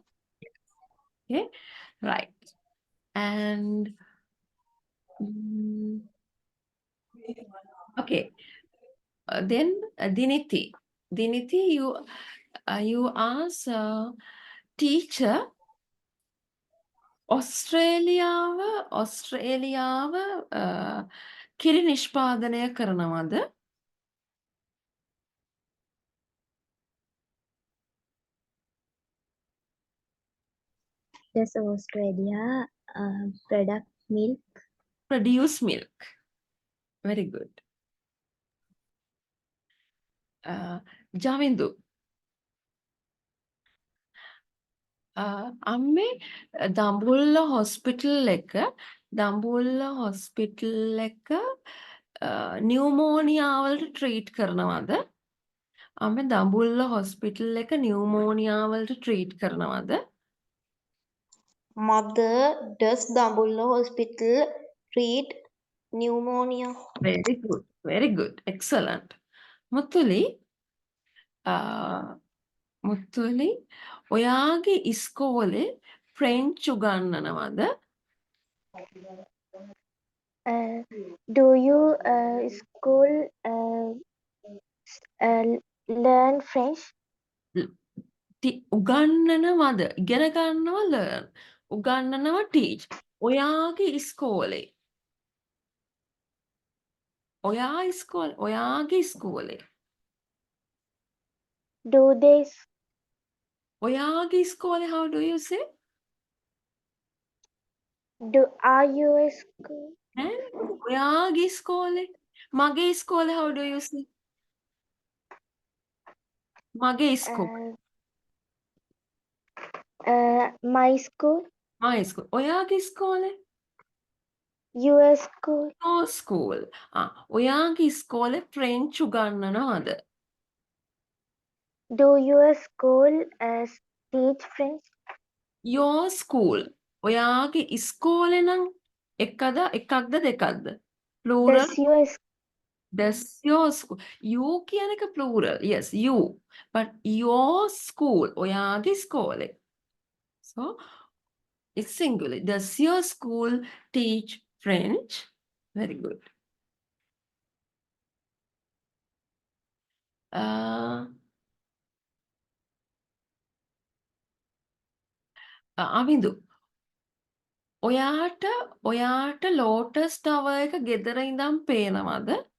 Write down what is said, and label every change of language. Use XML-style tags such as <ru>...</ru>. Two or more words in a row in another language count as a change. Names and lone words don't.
<en>Okay. Right. And okay. Then Diniti. Diniti, you ask teacher,</en> <si>ඔස්ට්‍රේලියාව කිරි නිෂ්පාදනය කරනවද?</si> <en>Does Australia Produce milk. Very good. Javindu.</en> <si>අම්මේ දඹුල්ල හොස්පිටල් එක නියුමෝනියා වලට ට්‍රීට් කරනවද? අපි දඹුල්ල hospital එක pneumonia වලට treat කරනවද?</si> <en>Mother, does Dambulla Hospital treat pneumonia? Very good. Very good. Excellent.</en> <si>මුතුලි මුතුලි ඔයාගේ ඉස්කෝලේ ෆ්‍රෙන්ච් උගන්වනවද?</si> <en>Do you school learn French?</en> <si>උගන්වනවද? ඉගෙන ගන්නවා learn. උගන්වනවා teach. ඔයාගේ ඉස්කෝලේ. ඔයාගේ ඉස්කෝලේ.</si> <en>Do they</en> <si>ඔයාගේ ඉස්කෝලේ,</si> <en>how do you say? are you a school?</en> <si>ඔයාගේ ඉස්කෝලේ. මගේ ඉස්කෝලේ,</si> <en>how do you say?</en> <si>මගේ ඉස්කෝලේ.</si> <en>My school? My school.</en> <si>ඔයාගේ ඉස්කෝලේ.</si> <en>Your school? Your school.</en> <si>ඔයාගේ ඉස්කෝලේ ෆ්‍රෙන්ච් උගන්වනවද?</si> <en>Do your school teach French? Your school.</en> <si>ඔයාගේ ඉස්කෝලේ නම් එකක්ද දෙකක්ද?</si> <en>Plural. Does your school. You</en> <si>කියන එක</si> <en>plural. Yes, you. But your school.</en> <si>ඔයාගේ ඉස්කෝලේ.</si> <en>So, it's singular. Does your school teach French? Very good.</en> <si>අවිඳු ඔයාට ලෝටස් ටවර් එක ගෙදර ඉඳන් පේනවද?</si>